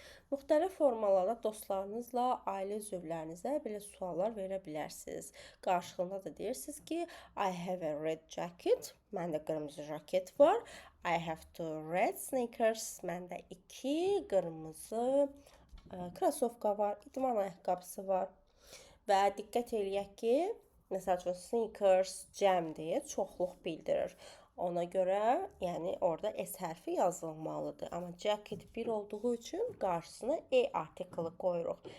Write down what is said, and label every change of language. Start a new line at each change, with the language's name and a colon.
Azerbaijani: Müxtəlif formalarda dostlarınızla, ailə üzvlərinizə belə suallar verə bilərsiniz. Qarşılığında da deyirsiniz ki,
English: I have a red jacket.
Azerbaijani: Məndə qırmızı jaket var.
English: I have 2 red sneakers.
Azerbaijani: Məndə 2 qırmızı krasovka var. İdman ayaqqabısı var. Və diqqət eləyək ki, məsəl üçün sneakers cəmdir, çoxluq bildirir. Ona görə, yəni orada S hərfi yazılmalıdır. Amma jacket bir olduğu üçün qarşısına E artiklı qoyuruq.